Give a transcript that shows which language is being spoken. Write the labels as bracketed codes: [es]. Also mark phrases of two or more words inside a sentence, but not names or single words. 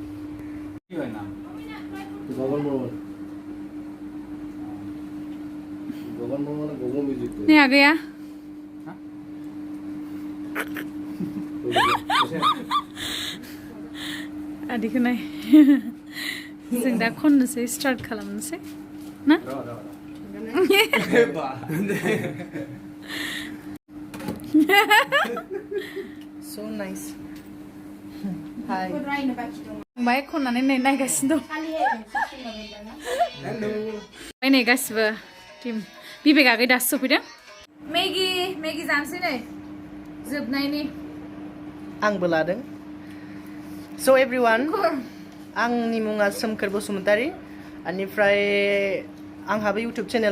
[brx] नै आगैया आदिखौ नाय जों दा खननोसै स्टार्ट खालामनोसै ना [en] So nice. Hi. [brx] बाय खननानै नै नायगासिनो दं नै गासिबो टिम बिबेक आगै दासो सफैदों मेगि जानोसै नै जोबनायनि आंबो लादों [en] So everyone [brx] आंनि मुङा सोमखोर बसुमतारी बेनिफ्राय आंहाबो इउटुब चेनेल